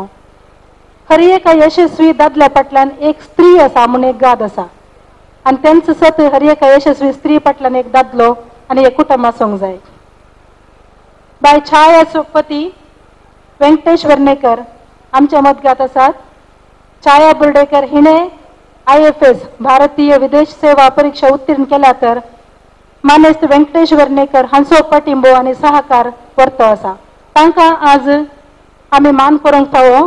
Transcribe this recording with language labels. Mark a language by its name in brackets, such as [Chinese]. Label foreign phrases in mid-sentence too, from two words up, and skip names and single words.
[Konkani] खरी एका यशस्वी दादल्या फाटल्यान एक स्त्री आसा म्हणून एक गाद आसा आनी तेंच सत हर एका यशस्वी स्त्री फाटल्यान एक दादलो आनी एक कुटुंब आसूंक जाय. बाय छाया सोपती व्यंकटेश वर्णेकर आमच्या मदगात आसात. छाया बुर्डेकर हिणे IFS भारतीय विदेश सेवा परीक्षा उत्तीर्ण केल्या तर मानेस्त व्यंकटेश वर्णेकर हांचो पाठिंबो आनी सहकार वर्तो आसा. तांकां आज आमी मान करूंक फावो.